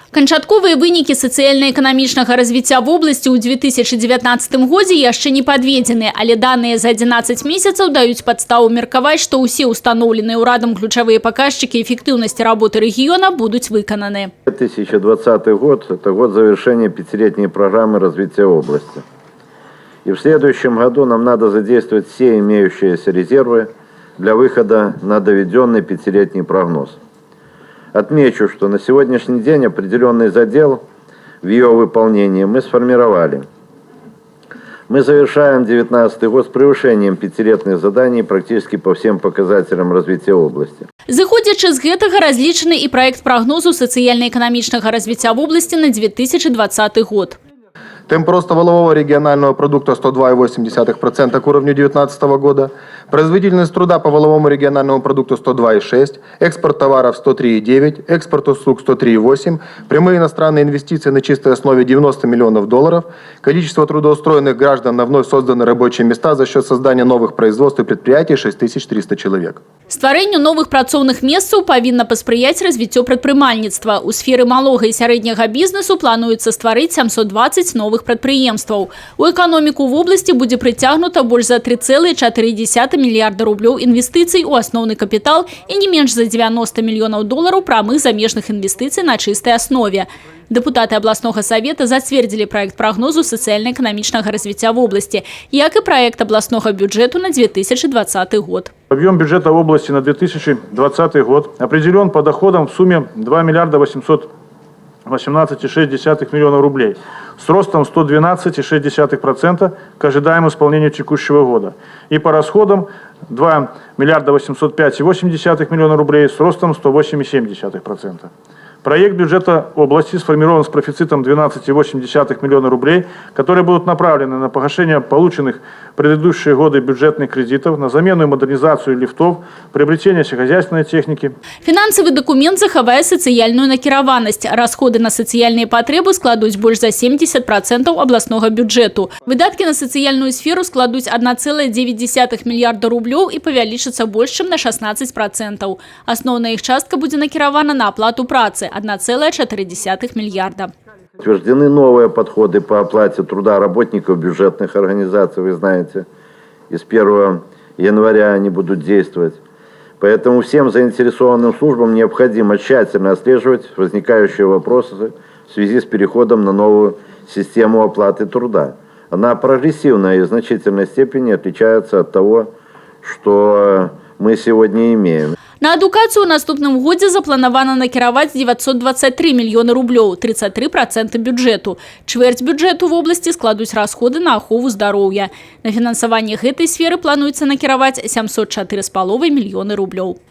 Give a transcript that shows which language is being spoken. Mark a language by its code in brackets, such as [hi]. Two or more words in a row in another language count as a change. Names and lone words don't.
[be] Канчатковыя вынікі сацыяльна-эканамічнага развіцця вобласці ў 2019 годзе яшчэ не падведзены, але даныя за 11 месяцаў даюць падставу меркаваць, што ўсе устаноўленыя ўрадам ключавыя паказчыкі эффектыўнасці работы рэгіёна будуць выкананы. 2020 год – [ru] это год завершения пятилетней программы развития области. И в следующем году нам надо задействовать все имеющиеся резервы для выхода на доведенный пятилетний прогноз. Отмечу, что на сегодняшний день определенный задел в ее выполнении мы сформировали. Мы завершаем 2019 год с превышением пятилетних заданий практически по всем показателям развития области. [be] Зыходзячы з гэтага разлічаны і праект прагнозу сацыяльна-эканамічнага развіцця вобласці на 2020 год. [ru] Темп роста валового регионального продукта 102,8% к уровню 2019 года, производительность труда по валовому региональному продукту 102,6%, экспорт товаров 103,9%, экспорт услуг 103,8%, прямые иностранные инвестиции на чистой основе $90 миллионов, количество трудоустроенных граждан на вновь созданные рабочие места за счет создания новых производств и предприятий 6300 человек. [be] Стварэнню новых працоўных месцаў павінна паспрыяць развіццё прадпрымальніцтва. У сферы малога і сярэдняга бізнесу плануецца стварыць 720 новых прадпрыемстваў. У эканоміку вобласці будзе прыцягнута больш за 3,4 мільярда рублёў інвестыцый у асноўны капітал і не менш за $90 мільёнаў прамых замежных інвестыцый на чыстай аснове. [ru] Депутаты областного совета [be] зацвердзілі проект прогнозу сацыяльна-эканамічнага развіцця вобласці, як і проект областного бюджету на 2020 год. [ru] Объем бюджета области на 2020 год определен по доходам в сумме 2 миллиарда 818,6 миллиона рублей с ростом 112,6% к ожидаемому исполнению текущего года. И по расходам 2 миллиарда 805,8 миллиона рублей с ростом 108,7%. Проект бюджета области сформирован с профицитом 12,8 миллиона рублей, которые будут направлены на погашение полученных в предыдущие годы бюджетных кредитов, на замену и модернизацию лифтов, приобретение сельскохозяйственной техники. Финансовый документ [be] захавае сацыяльную накіраванасць. Расходы на сацыяльныя патрэбы складуць больш за 70% областного бюджету. Выдаткі на сацыяльную сферу складуць 1,9 мільярда рублёў і павялічацца больш чым на 16%. Асноўная іх частка будзе накіравана на аплату працы – 1,4 миллиарда. [ru] Утверждены новые подходы по оплате труда работников бюджетных организаций, вы знаете. И с 1 января они будут действовать. Поэтому всем заинтересованным службам необходимо тщательно отслеживать возникающие вопросы в связи с переходом на новую систему оплаты труда. Она прогрессивная и в значительной степени отличается от того, что мы сегодня имеем. [be] На адукацыю ў наступным годзе запланавана накіраваць 923 мільёны рублёў, 33% бюджэту. Чвэрць бюджэту [ru] в области [be] складуць расходы на ахову здароўя. На фінансаванне гэтай сферы плануецца накіраваць 704,5 мільёны рублёў.